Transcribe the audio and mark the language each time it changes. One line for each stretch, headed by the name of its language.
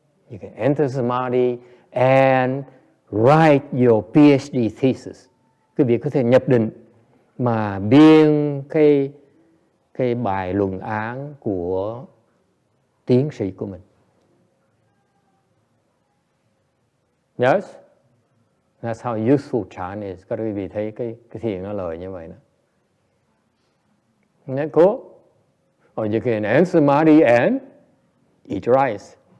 English: You can enter Samadhi and write your PhD thesis.
Vietnamese: Quý vị có thể nhập định mà biên cái bài luận án của tiến sĩ của mình.
English: Yes? That's how useful chan is.
Vietnamese: Các quý vị thấy cái thiền nó lời như vậy đó.
English: Isn't that cool? Or you can end Samadhi and eat rice.